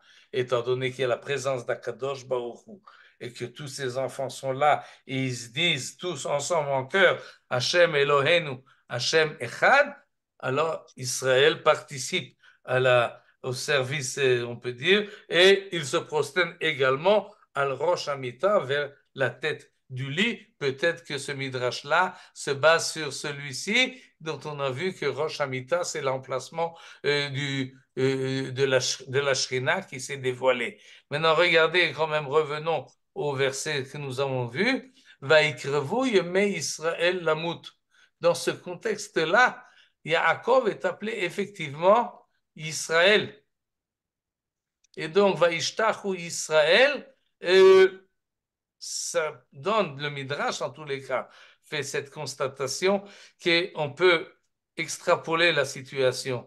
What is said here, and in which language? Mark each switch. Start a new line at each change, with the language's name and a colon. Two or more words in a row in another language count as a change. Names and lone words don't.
French: Étant donné qu'il y a la présence d'
Hebrew: הקדוש ברוך הוא,
French: et que tous ces enfants sont là, et ils se disent tous ensemble en chœur,
Hebrew: השם אלוהינו, השם אחד,
French: alors Israël participe au service, on peut dire, et il se prosterne également
Hebrew: על ראש המיטה,
French: vers la tête du lit. Peut-être que ce midrash-là se base sur celui-ci, dont on a vu que
Hebrew: ראש המיטה,
French: c'est l'emplacement de la Shrina qui s'est dévoilée. Maintenant, regardez, quand même, revenons au verset que nous avons vu.
Hebrew: ויקרבו ימי ישראל למות.
French: Dans ce contexte-là, Yaakov est appelé effectivement Israël. Et donc,
Hebrew: וישתחו ישראל,
French: ça donne, le Midrash en tous les cas, fait cette constatation qu'on peut extrapoler la situation.